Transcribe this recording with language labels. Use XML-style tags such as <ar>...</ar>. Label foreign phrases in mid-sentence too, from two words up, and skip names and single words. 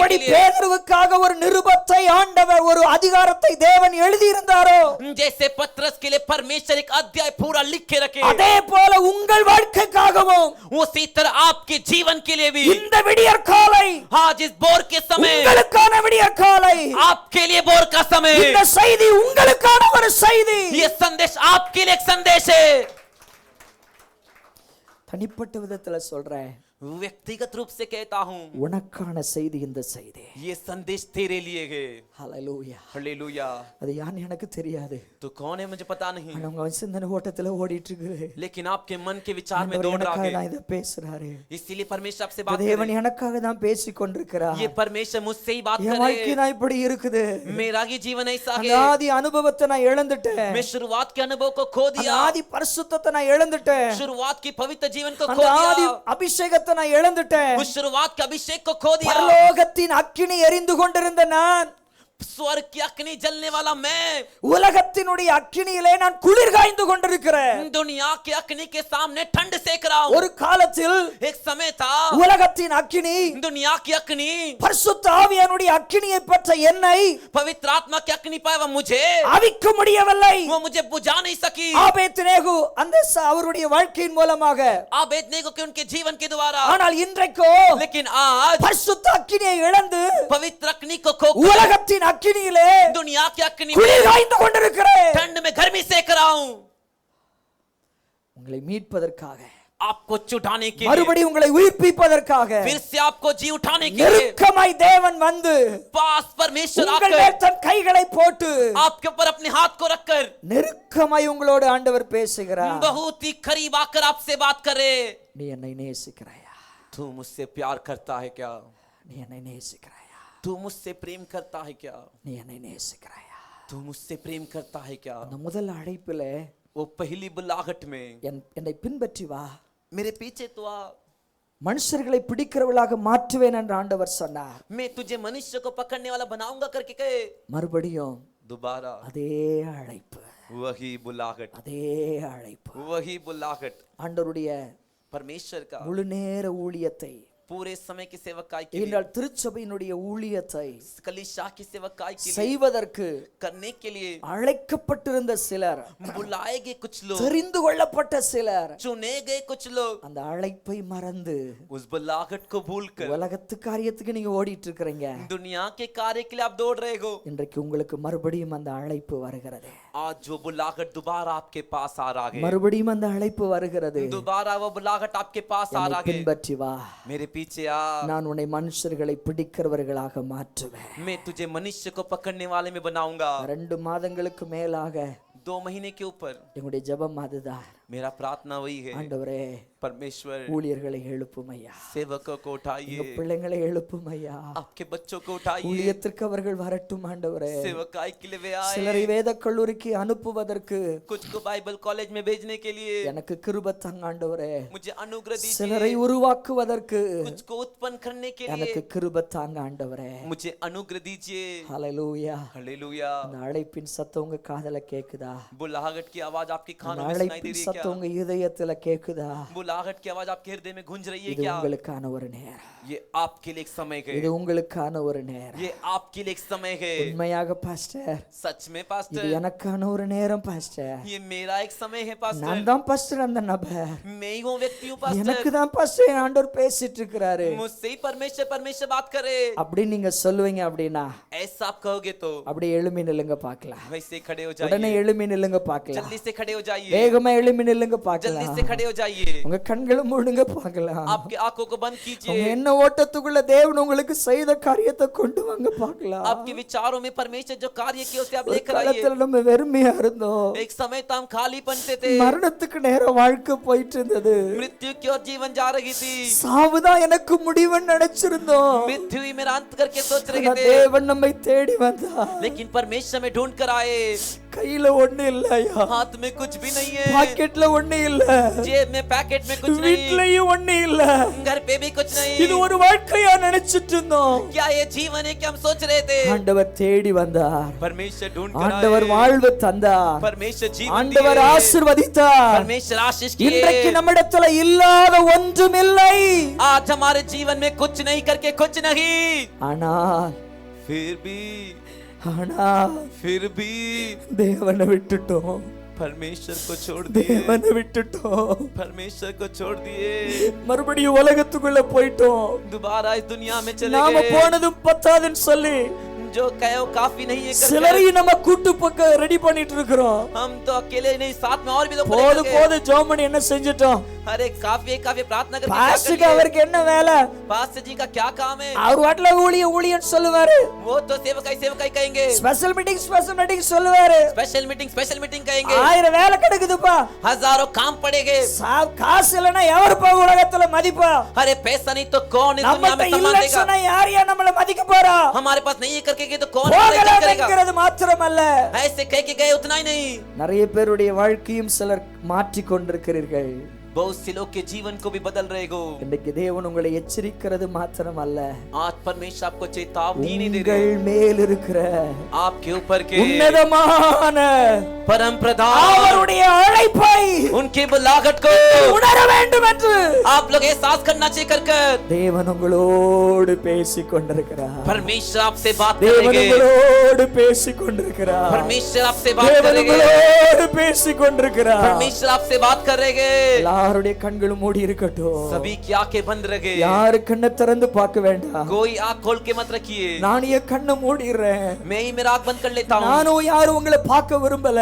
<ta>எப்படி</ta> <hi>के लिए,</hi> <ta>பேதுருவுக்காக ஒரு நிருபத்தை ஆண்டவர் ஒரு அதிகாரத்தை தேவன் எழுதியிருந்தாரோ,</ta> <hi>जैसे पतरस के लिए परमेश्वर एक अध्याय पूरा लिख के रखे,</hi> <ta>அதே போல உங்கள் வாழ்க்கைக்காகவும்</ta> <hi>उसी तरह आपके जीवन के लिए भी</hi> <ta>இந்த விடியற் காலை,</ta> <hi>आज इस बोर के समय,</hi> <ta>உங்களுக்கான விடியற் காலை,</ta> <hi>आपके लिए बोर का समय,</hi> <ta>இந்த செய்தி உங்களுக்கான ஒரு செய்தி.</ta> <hi>ये संदेश आपके लिए एक संदेश है.</hi> <ta>தனிப்பட்ட விதத்துல சொல்றேன்,</ta> <hi>व्यक्तिगत रूप से कहता हूँ,</hi> <ta>உனக்கான செய்தி இந்த செய்தி.</ta> <hi>ये संदेश तेरे लिए है.</hi> <ta>ஹல்லேலூயா.</ta> <hi>हालेलुया.</hi> <ta>அது யான்னு எனக்கு தெரியாது.</ta> <hi>तो कौन है मुझे पता नहीं,</hi> <ta>ஆனா உங்க சிந்தனை ஓட்டத்துல ஓடிட்டு இருக்குது.</ta> <hi>लेकिन आपके मन के विचार में</hi> <ta>ஆண்டவர்</ta> <hi>दौड़ रहा</hi> <ta>எனக்காக</ta> <hi>है.</hi> <ta>தான் இதை பேசுறாரு.</ta> <hi>इसीलिए परमेश्वर आपसे बात कर</hi> <ta>தேவன்</ta> <hi>रहे हैं.</hi> <ta>எனக்காக தான் பேசி கொண்டிருக்கிறார்.</ta> <hi>ये परमेश्वर मुझसे ही बात</hi> <ta>என்</ta> <hi>कर रहे</hi> <ta>வாழ்க்கை</ta> <hi>हैं.</hi> <ta>தான் இப்படி இருக்குது.</ta> <hi>मेरा ही जीवन ऐसा</hi> <ta>அந்த</ta> <hi>है.</hi> <ta>ஆதி அனுபவத்தை நான் இழந்துட்டேன்.</ta> <hi>मैं शुरुआत के अनुभव को खो</hi> <ta>அந்த</ta> <hi>दिया.</hi> <ta>ஆதி பரிசுத்தத்தை நான் இழந்துட்டேன்.</ta> <hi>शुरुआत की पवित्र जीवन को</hi> <ta>அந்த</ta> <hi>खो</hi> <ta>ஆதி</ta> <hi>दिया.</hi> <ta>அபிஷேகத்தை நான் இழந்துட்டேன்.</ta> <hi>उस शुरुआत के अभिषेक को खो दिया.</hi> <ta>பரலோகத்தின் அக்கினி எரிந்து கொண்டிருந்த நான்,</ta> <hi>स्वर्ग की अग्नि जलने वाला मैं,</hi> <ta>உலகத்தினுடைய அக்கினியிலே நான் குளிர் காய்ந்து கொண்டிருக்கிறேன்.</ta> <hi>दुनिया के अग्नि के सामने ठंड सेक रहा हूँ.</hi> <ta>ஒரு காலத்தில்</ta> <hi>एक समय था</hi> <ta>உலகத்தின் அக்கினி</ta> <hi>दुनिया की अग्नि,</hi> <ta>பரிசுத்த ஆவியானுடைய அக்கினியை பற்ற என்னை</ta> <hi>पवित्र आत्मा की अग्नि पाया मुझे,</hi> <ta>அவிக்க முடியவில்லை.</ta> <hi>वो मुझे बुझा नहीं सकी.</hi> <ta>ஆபேத்நேகு அந்த அவருடைய வாழ்க்கையின் மூலமாக,</ta> <hi>आबेदनेगो के उनके जीवन के द्वारा.</hi> <ta>ஆனால் இன்றைக்கோ</ta> <hi>लेकिन आज</hi> <ta>பரிசுத்த அக்கினியை இழந்து</ta> <hi>पवित्र अग्नि को खो</hi> <ta>உலகத்தின் அக்கினியிலே</ta> <hi>दुनिया की अग्नि</hi> <ta>குளிர்</ta> <hi>में</hi> <ta>காய்ந்து கொண்டிருக்கிறேன்.</ta> <hi>ठंड में गर्मी सेक रहा हूँ.</hi> <ta>உங்களை மீட்பதற்காக,</ta> <hi>आपको छुड़ाने के लिए,</hi> <ta>மறுபடியும் உங்களை உயிர்ப்பிப்பதற்காக</ta> <hi>फिर से आपको जी उठाने के लिए</hi> <ta>நெருக்கமாய் தேவன் வந்து</ta> <hi>पास परमेश्वर</hi> <ta>உங்கள்</ta> <hi>आकर</hi> <ta>மேல் தன் கைகளை போட்டு</ta> <hi>आपके ऊपर अपने हाथ को रखकर</hi> <ta>நெருக்கமாய் உங்களோடு ஆண்டவர் பேசுகிறார்.</ta> <hi>बहुत ही करीब आकर आपसे बात करे.</hi> <ta>நீ என்னை நேசிக்கிறாயா?</ta> <hi>तू मुझसे प्यार करता है क्या?</hi> <ta>நீ என்னை நேசிக்கிறாயா?</ta> <hi>तू मुझसे प्रेम करता है क्या?</hi> <ta>நீ என்னை நேசிக்கிறாயா?</ta> <hi>तू मुझसे प्रेम करता है क्या?</hi> <ta>அந்த முதல் அழைப்பிலே</ta> <hi>वो पहली बुलाहट में</hi> <ta>என்னை பின்பற்றி வா,</ta> <hi>मेरे पीछे तो आ,</hi> <ta>மனுஷர்களை பிடிக்கிறவளாக மாற்றுவேன் என்று ஆண்டவர் சொன்னார்.</ta> <hi>मैं तुझे मनुष्य को पकड़ने वाला बनाऊंगा करके कहे.</hi> <ta>மறுபடியும்</ta> <hi>दोबारा</hi> <ta>அதே அழைப்பு,</ta> <hi>वही बुलाहट,</hi> <ta>அதே அழைப்பு.</ta> <hi>वही बुलाहट.</hi> <ta>ஆண்டவருடைய</ta> <hi>परमेश्वर का</hi> <ta>முழு நேர ஊழியத்தை</ta> <hi>पूरे समय की सेवकाई के लिए,</hi> <ta>என்றால் திருச்சபையினுடைய ஊழியத்தை</ta> <hi>कलीसिया की सेवकाई के लिए,</hi> <ta>செய்வதற்கு</ta> <hi>करने के लिए</hi> <ta>அழைக்கப்பட்டிருந்த சிலர்,</ta> <hi>बुलाए गए कुछ लोग,</hi> <ta>தெரிந்து கொள்ளப்பட்ட சிலர்</ta> <hi>चुने गए कुछ लोग,</hi> <ta>அந்த அழைப்பை மறந்து</ta> <hi>उस बुलाहट को भूलकर</hi> <ta>உலகத்து காரியத்துக்கு நீங்க ஓடிட்டு இருக்கிறீங்க.</ta> <hi>दुनिया के कार्य के लिए आप दौड़ रहे हो।</hi> <ta>இன்றைக்கு உங்களுக்கு மறுபடியும் அந்த அழைப்பு வருகிறது.</ta> <hi>आज जो बुलाहट दोबारा आपके पास आ रहा है,</hi> <ta>மறுபடியும் அந்த அழைப்பு வருகிறது.</ta> <hi>दोबारा वो बुलाहट आपके पास आ रहा है,</hi> <ta>பின்பற்றி வா,</ta> <hi>मेरे पीछे आ,</hi> <ta>நான் உன்னை மனுஷர்களை பிடிக்கிறவர்களாக மாற்றுவேன்.</ta> <hi>मैं तुझे मनुष्य को पकड़ने वाले में बनाऊंगा।</hi> <ta>2 மாதங்களுக்கு மேலாக</ta> <hi>2 महीने के ऊपर</hi> <ta>எங்களுடைய ஜெபம் அதுதான்.</ta> <hi>मेरा प्रार्थना वही है,</hi> <ta>ஆண்டவரே</ta> <hi>परमेश्वर</hi> <ta>ஊழியர்களை எழுப்பும் ஐயா,</ta> <hi>सेवकों को उठाइए,</hi> <ta>பிள்ளைகளை எழுப்பும் ஐயா,</ta> <hi>आपके बच्चों को उठाइए,</hi> <ta>ஊழியத்திற்கு அவர்கள் வரட்டும் ஆண்டவரே.</ta> <hi>सेवकाई के लिए वे आए,</hi> <ta>சிலரை வேத கல்லூரிக்கு அனுப்புவதற்கு</ta> <hi>कुछ को</hi> <en>Bible college</en> <hi>में भेजने के लिए</hi> <ta>எனக்கு கிருபை தாங்க ஆண்டவரே.</ta> <hi>मुझे अनुग्रह दीजिए,</hi> <ta>சிலரை உருவாக்குவதற்கு</ta> <hi>कुछ को उत्पन्न करने के लिए</hi> <ta>எனக்கு கிருபை தாங்க ஆண்டவரே.</ta> <hi>मुझे अनुग्रह दीजिए।</hi> <ta>ஹல்லேலூயா.</ta> <hi>हालेलुया।</hi> <ta>அந்த அழைப்பின் சத்தம் உங்க காதுல கேக்குதா?</ta> <hi>बुलाहट की आवाज आपके</hi> <ta>அந்த</ta> <hi>कानों में सुनाई दे</hi> <ta>அழைப்பின்</ta> <hi>रही है</hi> <ta>சத்தம்</ta> <hi>क्या?</hi> <ta>உங்க இதயத்துல கேக்குதா?</ta> <hi>बुलाहट की आवाज आपके हृदय में गूंज रही है</hi> <ta>இது</ta> <hi>क्या?</hi> <ta>உங்களுக்கான ஒரு நேரம்.</ta> <hi>ये आपके लिए एक समय है,</hi> <ta>இது உங்களுக்கான ஒரு நேரம்.</ta> <hi>ये आपके लिए एक समय है।</hi> <ta>உண்மையாக பாஸ்டர்,</ta> <hi>सच में</hi> <ta>இது</ta> <hi>पास्टर,</hi> <ta>எனக்கான ஒரு நேரம் பாஸ்டர்.</ta> <hi>ये मेरा एक समय है पास्टर,</hi> <ta>நான் தான் பாஸ்டர் அந்த நபர்.</ta> <hi>मैं ही वो व्यक्ति हूँ पास्टर,</hi> <ta>எனக்கு தான் பாஸ்டர் ஆண்டவர் பேசிட்டு இருக்கிறாரு.</ta> <hi>मुझसे ही परमेश्वर बात करे।</hi> <ta>அப்படி நீங்க சொல்லுவீங்க அப்படின்னா</ta> <hi>ऐसा आप कहोगे तो</hi> <ta>அப்படியே எழும்பி நில்லுங்க பார்க்கலாம்.</ta> <hi>वैसे खड़े हो</hi> <ta>உடனே</ta> <hi>जाइए,</hi> <ta>எழும்பி நில்லுங்க பார்க்கலாம்.</ta> <hi>जल्दी से खड़े हो जाइए,</hi> <ta>வேகமா எழும்பி நில்லுங்க</ta> <hi>जल्दी</hi> <ta>பார்க்கலாம்.</ta> <hi>से खड़े हो जाइए,</hi> <ta>உங்க கண்களை மூடுங்க பார்க்கலாம்.</ta> <hi>आपकी आंखों को बंद</hi> <ta>உங்க</ta> <hi>कीजिए,</hi> <ta>என்ன ஓட்டத்துக்குள்ள தேவன் உங்களுக்கு செய்த காரியத்தை கொண்டு வாங்க பார்க்கலாம்.</ta> <hi>आपके विचारों में परमेश्वर जो कार्य किया उसे आप</hi> <ta>ஒரு</ta> <hi>लेकर आइए।</hi> <ta>காலத்துல நம்ம வெறுமையா இருந்தோம்.</ta> <hi>एक समय तो हम खाली बनते थे,</hi> <ta>மரணத்துக்கு நேரம் வாழ்க்கை போயிட்டு இருந்தது.</ta> <hi>मृत्यु की ओर जीवन जा रही थी,</hi> <ta>சாவுதான் எனக்கு முடிவுன்னு நினைச்சிருந்தோம்.</ta> <hi>मृत्यु ही मेरा अंत करके सोच रहे</hi> <ta>ஆனா</ta> <hi>थे,</hi> <ta>தேவன் நம்மை தேடி வந்தார்.</ta> <hi>लेकिन परमेश्वर में ढूंढ कर आए।</hi> <ta>கையில ஒண்ணு இல்லையா,</ta> <hi>हाथ में कुछ भी नहीं है,</hi> <ta>பாக்கெட்ல ஒண்ணு இல்ல,</ta> <hi>जेब में पैकेट में कुछ नहीं,</hi> <ta>வீட்லயும் ஒண்ணு இல்ல.</ta> <hi>घर पे भी कुछ</hi> <ta>இது</ta> <hi>नहीं।</hi> <ta>ஒரு வாழ்க்கையா நினைச்சிட்டு இருந்தோம்.</ta> <hi>क्या ये जीवन है कि हम सोच रहे थे?</hi> <ta>ஆண்டவர் தேடி வந்தார்.</ta> <hi>परमेश्वर ढूंढ कर</hi> <ta>ஆண்டவர்</ta> <hi>आए,</hi> <ta>வாழ்வு தந்தார்.</ta> <hi>परमेश्वर जीवन</hi> <ta>ஆண்டவர்</ta> <hi>दिए,</hi> <ta>ஆசீர்வதித்தார்.</ta> <hi>परमेश्वर आशीष</hi> <ta>இன்றைக்கு</ta> <hi>किए।</hi> <ta>நம்மிடத்துல இல்லாத ஒன்றும் இல்லை.</ta> <hi>आज हमारे जीवन में कुछ नहीं करके कुछ नहीं,</hi> <ta>ஆனால்</ta> <hi>फिर भी</hi> <ta>தேவனை விட்டுட்டோம்.</ta> <hi>परमेश्वर को छोड़ दिए,</hi> <ta>தேவனை விட்டுட்டோம்.</ta> <hi>परमेश्वर को छोड़ दिए,</hi> <ta>மறுபடியும் உலகத்துக்குள்ள போயிட்டோம்.</ta> <hi>दोबारा इस दुनिया में चले</hi> <ta>நாம</ta> <hi>गए।</hi> <ta>போனதும் பத்தாதுன்னு சொல்லி</ta> <hi>जो कहो काफी नहीं है करके,</hi> <ta>சிலரையும் நம்ம கூட்டு பக்கம் ரெடி பண்ணிட்டு இருக்கிறோம்.</ta> <hi>हम तो अकेले नहीं, साथ में और भी लोग</hi> <ta>போது</ta> <hi>पड़े</hi> <ta>போது ஜோமன் என்ன செஞ்சிட்டோம்?</ta> <hi>अरे काफी प्रार्थना करके क्या</hi> <ta>பாஸ்டருக்கு</ta> <hi>करिए?</hi> <ta>அவருக்கு என்ன வேலை?</ta> <hi>पास्टर जी का क्या काम है?</hi> <ta>அவர் வாட்ல ஊழியன் சொல்லுவாரு.</ta> <hi>वो तो सेवकाई कहेंगे,</hi> <en>special meeting</en> <ta>சொல்லுவாரு.</ta> <en>special meeting</en> <hi>कहेंगे,</hi> <ta>1000 வேலை கிடக்குதுப்பா.</ta> <hi>हजारों काम पड़ेंगे।</hi> <ta>காசு இல்லனா எவருப்பா உலகத்துல மதிப்பா?</ta> <hi>अरे पैसा नहीं तो कौन इस दुनिया</hi> <ta>நம்ம</ta> <hi>में सम्मान</hi> <ta>இல்ல</ta> <hi>देगा?</hi> <ta>சொன்னா யார் நம்மள மதிக்க போறா?</ta> <hi>हमारे पास नहीं है करके गए तो कौन हमारी इज्जत करेगा?</hi> <ta>போகலங்கிறது மாத்திரமல்ல,</ta> <hi>ऐसे कह के गए उतना ही नहीं,</hi> <ta>நிறைய பேருடைய வாழ்க்கையும் சிலர் மாற்றிக் கொண்டிருக்கிறீர்கள்.</ta> <hi>बहुत से लोग के जीवन को भी बदल रहे हो।</hi> <ta>இன்னைக்கு தேவன் உங்களை எச்சரிக்கிறது மாத்திரமல்ல,</ta> <hi>आज परमेश्वर आपको चेतावनी नहीं दे</hi> <ta>உங்கள்</ta> <hi>रहे,</hi> <ta>மேல் இருக்கிற</ta> <hi>आपके ऊपर के</hi> <ta>உன்னதமான</ta> <hi>परम प्रधान</hi> <ta>அவருடைய அழைப்பை</ta> <hi>उनके बुलाहट को</hi> <ta>உணர வேண்டும் என்று</ta> <hi>आप लोग एहसास करना चाहिए कर</hi> <ta>தேவன் உங்களோடு பேசிக் கொண்டிருக்கிறார்.</ta> <hi>परमेश्वर आपसे बात</hi> <ta>தேவன்</ta> <hi>करेंगे,</hi> <ta>உங்களோடு பேசிக் கொண்டிருக்கிறார்.</ta> <hi>परमेश्वर आपसे बात</hi> <ta>தேவன்</ta> <hi>करेंगे,</hi> <ta>உங்களோடு பேசிக் கொண்டிருக்கிறார்.</ta> <hi>परमेश्वर आपसे बात करेंगे।</hi> <ta>எல்லாருடைய கண்களும் மூடி இருக்கட்டும்.</ta> <hi>सभी की आंखें बंद रखे,</hi> <ta>யாரு கண்ணை திறந்து பார்க்க வேண்டாம்.</ta> <hi>कोई आंख खोल के मत रखिए,</hi> <ta>நான் என் கண்ணை மூடிறேன்.</ta> <hi>मैं ही मेरा आंख बंद कर लेता हूँ।</hi> <ta>நானும் யாரும் உங்களை பார்க்க விரும்பல.</ta>